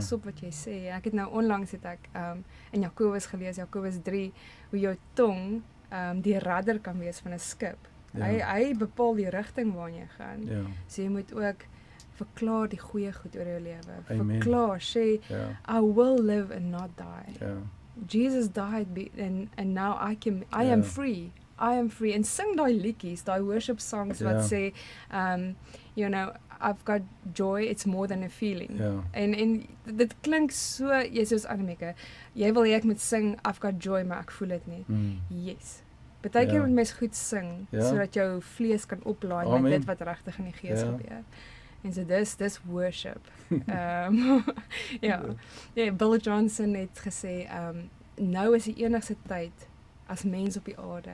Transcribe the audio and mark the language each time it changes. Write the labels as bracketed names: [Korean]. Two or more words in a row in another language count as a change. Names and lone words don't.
[Afrikaans] pas op wat jy sê. Ek het nou onlangs het ek in Jakobus gelees, Jakobus 3, hoe jou tong die rudder kan wees van 'n skip. Ja. Hy bepaal die rigting waarna jy gaan. Ja. So jy moet ook verklaar die goeie goed oor jou lewe. Amen. Verklaar, sê Ja. [English] I will live and not die. [Afrikaans] Ja. [English] Jesus died and now I am [Afrikaans] Ja. [English] free. I am free. [Afrikaans] En sing daai liedjies, daai [English] worship songs [Afrikaans] wat Ja. [English] sê you know, I've got joy, it's more than a feeling. [Afrikaans] Ja. En dit klink so, jy soos Annemieke, jy wil hê ek moet sing [English] I've got joy, [Afrikaans] maar ek voel dit nie. Mm. Yes. Partykeer Ja. moet mens goed sing Ja. sodat jou vlees kan oplaai Amen. met dit wat regtig in die gees Ja. gebeur. En so dis worship. Ja. Ja, Bill Johnson het gesê nou is die enigste tyd as mens op die aarde